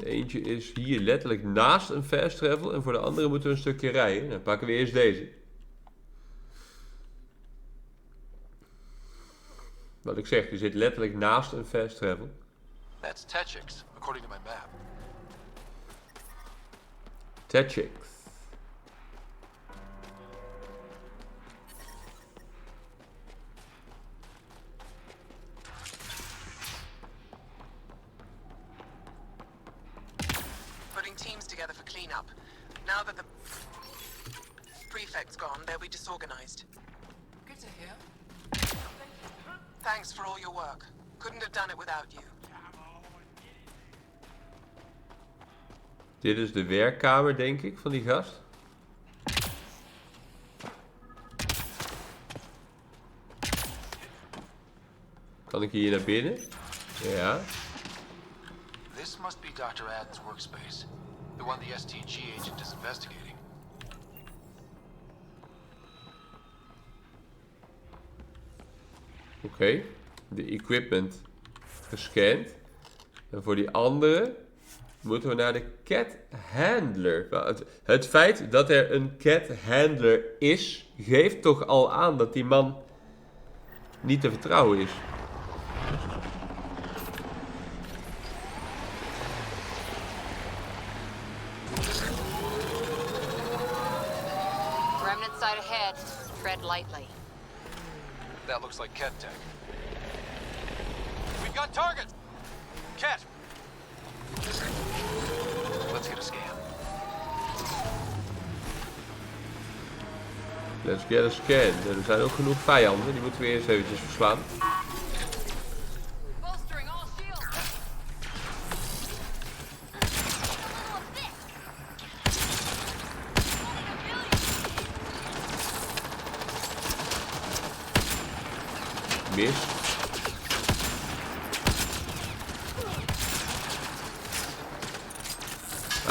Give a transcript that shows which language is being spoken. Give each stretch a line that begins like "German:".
Dutch: Eentje is hier letterlijk naast een fast travel. En voor de andere moeten we een stukje rijden. Dan pakken we eerst deze. Wat ik zeg, je zit letterlijk naast een fast travel.
English: That's Techix, according to my map. Techix. Putting teams together for cleanup. Now that the prefect's gone, they'll be disorganized. Good to hear. Thanks for all your work. Couldn't have done it without you.
Dutch: Dit is de werkkamer, denk ik, van die gast. Kan ik hier naar binnen? Ja.
English: This must be Dr. Adden's workspace. The one the STG agent is investigating.
Dutch: Oké, de equipment gescand. En voor die andere moeten we naar de Kett handler. Het feit dat er een Kett handler is, geeft toch al aan dat die man niet te vertrouwen is.
English: Remnant side ahead. Tread lightly. That looks like Kett tech. We've got targets! Kett! Let's get a scan. Let's get a scan.
Dutch: Er zijn ook genoeg vijanden, die moeten we eerst eventjes verslaan.
English: Bolstering all shields.
Dutch: Mis.